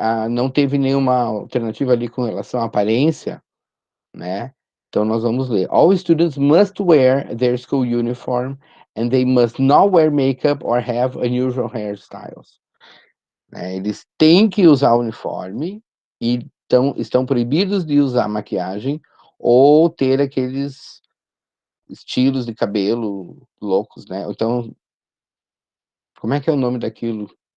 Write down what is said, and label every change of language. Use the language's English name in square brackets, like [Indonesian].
[Portuguese] Não teve nenhuma alternativa ali com relação à aparência, né? Então nós vamos ler. [English] All students must wear their school uniform and they must not wear makeup or have unusual hairstyles. [Portuguese] Né? Eles têm que usar o uniforme e estão proibidos de usar maquiagem ou ter aqueles estilos de cabelo loucos, né? Então, como é que é o nome daquilo?